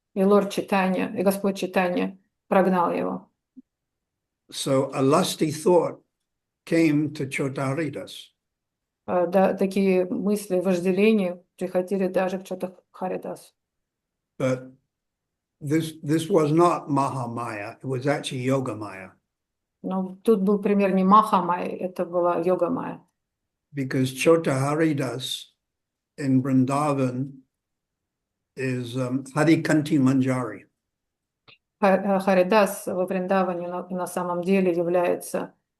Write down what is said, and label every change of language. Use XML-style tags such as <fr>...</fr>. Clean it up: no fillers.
<ru>И Лорд Чайтанья, и Господь Чайтанья прогнал его.</ru> <en>So a lusty thought came to Chota Haridas.</en> <ru>Да, такие мысли, вожделения приходили даже к Чота Харидас.</ru> <en>But this was not Mahamaya, it was actually Yoga Maya.</en> <ru>Но тут был пример не Маха Майя, это была Йога Майя.</ru> <en>Because Chota Haridas in Vrindavan is Harikanti Manjari.</en> <ru>Харидас во Вриндаване на самом деле является</ru>